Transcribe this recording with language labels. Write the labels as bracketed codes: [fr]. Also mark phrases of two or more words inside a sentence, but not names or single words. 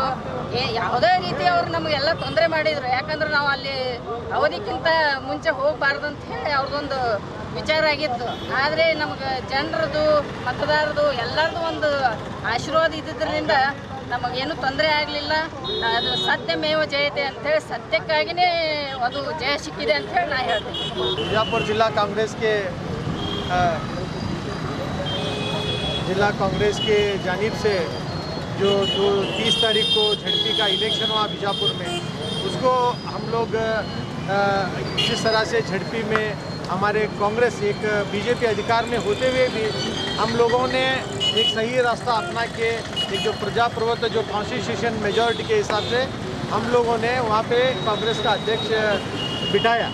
[kn] ಯಾವುದೇ ರೀತಿ ಅವ್ರು ನಮಗೆಲ್ಲ ತೊಂದರೆ ಮಾಡಿದರು. ಯಾಕಂದ್ರೆ ನಾವು ಅಲ್ಲಿ ಅವಧಿಕ್ಕಿಂತ ಮುಂಚೆ ಹೋಗಬಾರ್ದಂತ ಹೇಳಿ ಅವ್ರದ್ದೊಂದು ವಿಚಾರ ಆಗಿತ್ತು. ಆದರೆ ನಮಗೆ ಜನರದು, ಮತದಾರದು ಎಲ್ಲರದು ಒಂದು ಆಶೀರ್ವಾದ ಇದ್ದಿದ್ದರಿಂದ ನಮಗೇನು ತೊಂದರೆ ಆಗಲಿಲ್ಲ. ಅದು [sa] ಸತ್ಯಮೇವ ಜಯತೆ [kn] ಅಂಥೇಳಿ ಸತ್ಯಕ್ಕಾಗಿಯೇ ಅದು ಜಯ ಸಿಕ್ಕಿದೆ ಅಂಥೇಳಿ ನಾ ಹೇಳ್ತೀನಿ. [hi] बीजापुर जिला कांग्रेस के जानिब से जो 30 तारीख को झड़पी का इलेक्शन हुआ बीजापुर में, उसको हम लोग जिस तरह से झड़पी में हमारे कांग्रेस एक बीजेपी अधिकार में होते हुए भी हम लोगों ने एक सही रास्ता अपना के एक जो प्रजाप्रभुत्व जो [en] constitution majority [hi] के हिसाब से हम लोगों ने वहाँ पे कांग्रेस का अध्यक्ष बिठाया।